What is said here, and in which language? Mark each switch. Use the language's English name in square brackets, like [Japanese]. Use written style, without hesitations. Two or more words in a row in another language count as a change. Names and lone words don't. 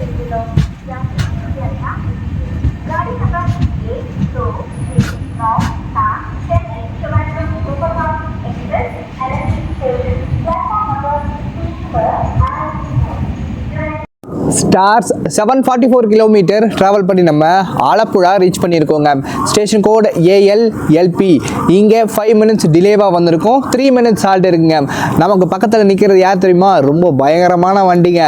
[Hindi] किलो गाड़ी नंबर 1 2 3 9 7 चेन्नई ट्रिवांड्रम सुपरफास्ट एक्सप्रेस एलएनटी [English] station platform number [Hindi] 3 पर [Tamil] ஸ்டார்ஸ் 744 கிலோமீட்டர் ட்ராவல் பண்ணி நம்ம ஆலப்புழா ரீச் பண்ணியிருக்கோங்க. [English] station code [Tamil] ALLP. இங்கே 5 [English] minutes delayவாக [Tamil] வந்திருக்கோம். 3 [English] minutes halt [Tamil] இருக்குங்க. நமக்கு பக்கத்தில் நிற்கிறது யார் தெரியுமா? ரொம்ப பயங்கரமான வண்டிங்க.